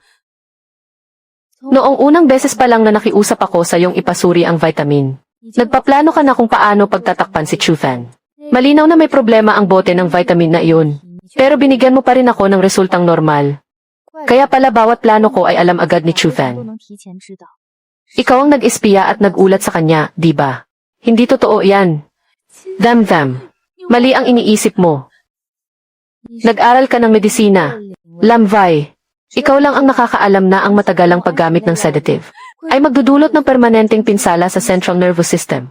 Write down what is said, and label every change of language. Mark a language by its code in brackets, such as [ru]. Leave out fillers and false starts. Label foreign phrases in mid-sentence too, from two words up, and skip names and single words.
[tl] Noong unang beses pa lang na nakiusap ako sa iyong ipasuri ang vitamin. Nagpaplano ka na kung paano pagtatakpan si Chufen. Malinaw na may problema ang bote ng vitamin na iyon. Pero binigyan mo pa rin ako ng resultang normal. Kaya pala bawat plano ko ay alam agad ni [zh] 都 [tl] Chufen. [zh] 能提前知道。 [tl] Ikaw ang nag-espiya at nagulat sa kanya, di ba? Hindi totoo yan. Damdam. Mali ang iniisip mo. Nag-aral ka ng medisina. Lamvay. Ikaw lang ang nakakaalam na ang matagalang paggamit ng sedative ay magdudulot ng permanenteng pinsala sa central nervous system.